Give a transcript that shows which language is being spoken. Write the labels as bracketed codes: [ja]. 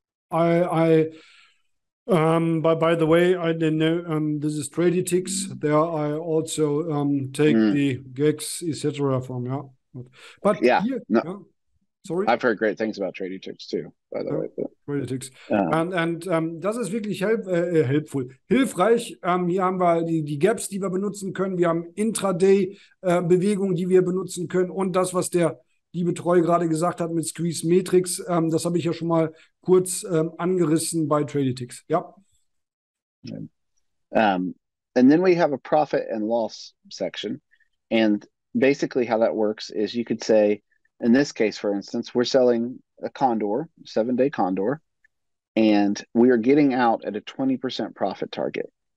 [en] By the way, I didn't know this is Traditics. There I also take the GEX, etc. from, yeah. But yeah, here, no. yeah. Sorry? I've heard great things about Traditics too, by the way. Traditics. [de] Das ist wirklich hilfreich. Hier haben wir die Gaps, die wir benutzen können. Wir haben Intraday-Bewegungen, die wir benutzen können. Und das, was der liebe Treu gerade gesagt hat mit Squeeze Matrix, das habe ich ja schon mal kurz angerissen bei Traditics. Ja. [en] And then we have a profit and loss section. And basically how that works is you could say, in this case, for instance, we're selling a condor, 7-day condor, and we are getting out at a 20% profit target.